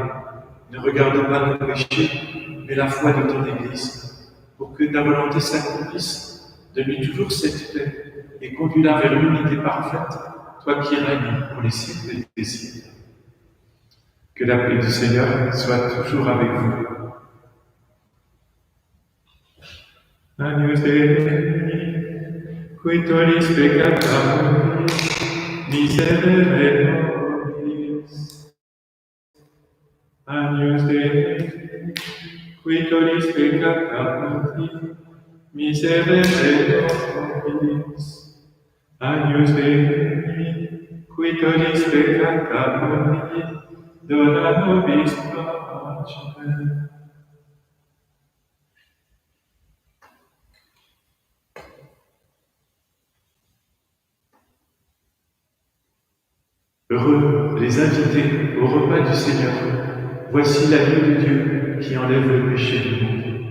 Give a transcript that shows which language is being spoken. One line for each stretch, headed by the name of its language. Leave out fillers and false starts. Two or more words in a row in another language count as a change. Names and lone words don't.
French: Ne regarde pas nos péchés, mais la foi de ton Église, pour que ta volonté s'accomplisse. Donne-lui toujours cette paix et conduis-la vers l'unité parfaite, toi qui règnes pour les siècles des siècles. Que la paix du Seigneur soit toujours avec vous.
Latin: Agnus Dei, qui tollis peccata nobis, miserere nobis. Agnus Dei, qui tollis peccata nobis, miserere nobis. Agnus Dei, qui tollis peccata nobis, dona nobis pace.
French: Heureux les invités au repas du Seigneur. Voici l'agneau de Dieu qui enlève le péché du monde.